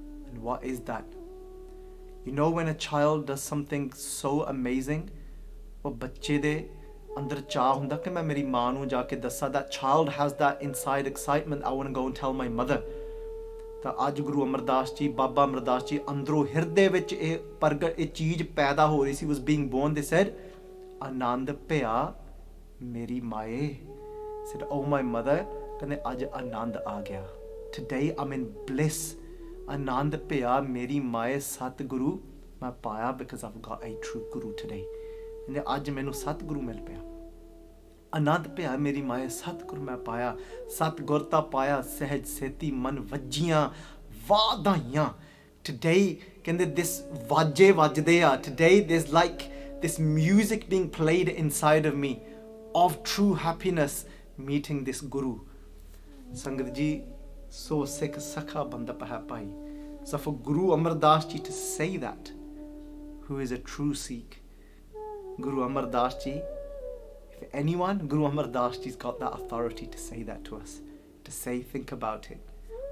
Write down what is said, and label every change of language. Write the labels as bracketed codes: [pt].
[en] And what is that? You know, when a child does something so amazing, [pa] ਉਹ ਬੱਚੇ ਦੇ ਅੰਦਰ ਚਾਹ ਹੁੰਦਾ ਕਿ ਮੈਂ ਮੇਰੀ ਮਾਂ ਨੂੰ ਜਾ ਕੇ ਦੱਸਾਂ. [en] That child has that inside excitement. I want to go and tell my mother. [pa] ਤਾਂ ਅੱਜ ਗੁਰੂ ਅਮਰਦਾਸ ਜੀ, ਬਾਬਾ ਅਮਰਦਾਸ ਜੀ ਅੰਦਰੋਂ ਹਿਰਦੇ ਵਿੱਚ ਇਹ ਚੀਜ਼ ਪੈਦਾ ਹੋ ਰਹੀ ਸੀ, [en] was being born. They said, [pa] ਆਨੰਦ ਭਿਆ ਮੇਰੀ ਮਾਏ. [en] Said, oh my mother, [pa] ਕਹਿੰਦੇ ਅੱਜ ਆਨੰਦ ਆ ਗਿਆ. [en] Today I'm in bliss. [pa] ਆਨੰਦ ਭਿਆ ਮੇਰੀ ਮਾਏ ਸਤਿਗੁਰੂ ਮੈਂ ਪਾਇਆ, [en] because I've got a true guru today. [pa] ਕਹਿੰਦੇ ਅੱਜ ਮੈਨੂੰ ਸਤਿਗੁਰੂ ਮਿਲ ਪਿਆ. ਆਨੰਦ ਭਿਆ ਮੇਰੀ ਮਾਏ ਸਤਿਗੁਰੂ ਮੈਂ ਪਾਇਆ, ਸਤਿਗੁਰਤਾ ਪਾਇਆ ਸਹਿਜ ਸੇਤੀ ਮਨ ਵੱਜੀਆਂ ਵਾਧਾਈਆਂ. Today ਕਹਿੰਦੇ this ਵਾਜੇ ਵੱਜਦੇ ਆ. [en] Today there's like this music being played inside of me of true happiness meeting this guru. [pa] ਸੰਗਤ ਜੀ, so Sikh Sakha bandap hai bhai. [en] So for Guru Amar Das Ji to say that, who is a true Sikh, Guru Amar Das Ji, if anyone, Guru Amar Das Ji's got that authority to say that to us, to say, think about it.